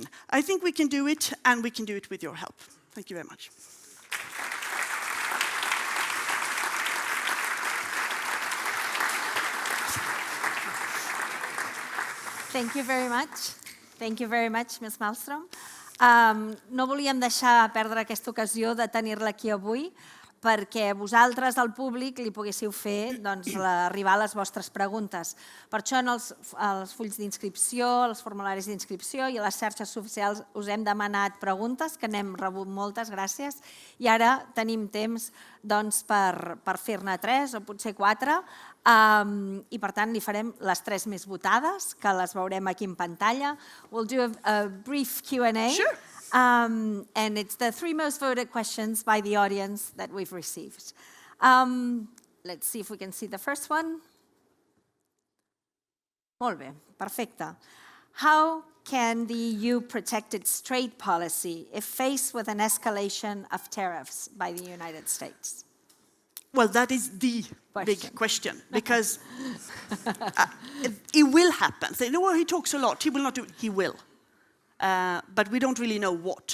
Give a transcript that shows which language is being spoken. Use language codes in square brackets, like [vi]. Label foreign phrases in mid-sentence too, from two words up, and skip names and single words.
[en] I think we can do it, and we can do it with your help. Thank you very much. Thank you very much. Thank you very much, Ms. Malmström. [ca] No volíem deixar perdre aquesta ocasió de tenir-la aquí avui perquè vosaltres, al públic, li poguéssiu fer arribar les vostres preguntes. Per això en els fulls d'inscripció, els formularis d'inscripció i a les xarxes socials us hem demanat preguntes, que n'hem rebut moltes, gràcies, i ara tenim temps per fer-ne 3 o potser 4, i per tant li farem les 3 més votades, que les veurem aquí en pantalla. [en] We'll do a brief Q&A. Sure. And it's the 3 most voted questions by the audience that we've received. Let's see if we can see the first one. [ca] Molt bé, perfecte. [en] How can the EU protect its trade policy if faced with an escalation of tariffs by the United States? Well, that is the big question, because it will happen. They know he talks a lot, he will not do it, he will. But we don't really know what.